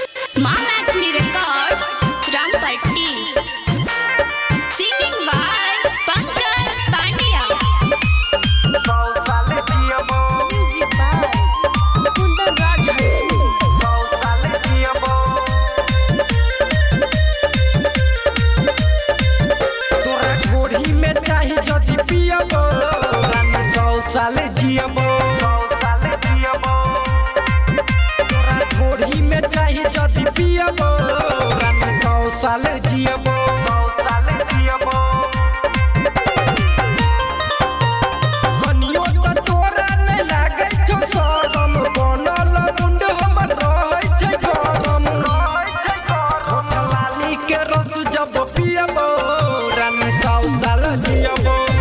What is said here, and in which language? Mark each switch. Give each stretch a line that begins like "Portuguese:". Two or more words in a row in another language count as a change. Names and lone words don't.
English: Mamatli Records, Rampatti. Singing by Pankaj Pandya. Music by Kundan Raj Hansi.
Maithili: तोरा घोड़ी में चाही जदी पियबो रानी 100 साल जियबो तोरा घोड़ी में चाही जदी पियबो रानी 100 साल जियबो कनियो त तोरा नै लागै छौ शरम बनल मुंड हमर रहै छै गरम होठ लाली के रस जब पियबो रानी 100 साल जियबो